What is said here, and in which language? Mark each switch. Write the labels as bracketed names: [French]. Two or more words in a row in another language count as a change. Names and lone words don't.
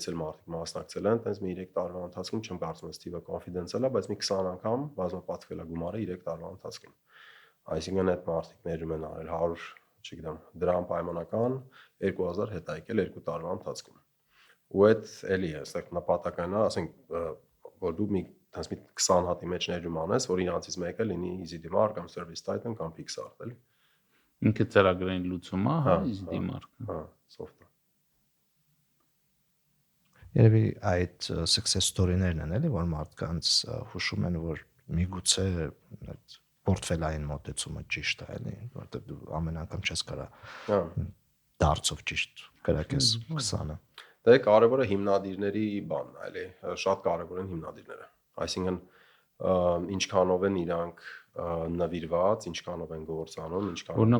[Armenian] էլ մարդիկ մասնակցել են, տենց մի 3 տարվա ընթացքում չեմ կարծում այս թիվը confidential է, բայց մի 20 անգամ բազմապատկվել է գումարը 3 տարվա ընթացքում։ Այսինքն այդ մարդիկ ներում են արել 100, չգիտեմ, դրամ պայմանական 2000 հետ եկել 2 տարվա ընթացքում։ Ու այդ էլի է, այստեղ նպատակն է, ասենք, որ դու մի 20 հատի մեջ ներում անես, որ իրանցից մեկը լինի Easy Demark կամ Service Titan կամ Pixart, էլի։ Ինքը ծրագրային լուծում է, հա, Easy Demark-ը։ Հա, soft-ը։ Երևի այդ [English] success story- [Armenian] ներն են, էլի, որ մարդկանց հուշում են, որ միգուցե այդ պորտֆելային մոտեցումը ճիշտ է, էլի, որտեղ դու ամեն անգամ չես կարա դարձով ճիշտ կրակես 20-ը։ Դե կարևորը հիմնադիրների բանն է, էլի, շատ կարևոր են հիմնադիրները։ Այսինքն ինչքանով են իրանք նվիրված, ինչքանով են գործանում, ինչքանով են։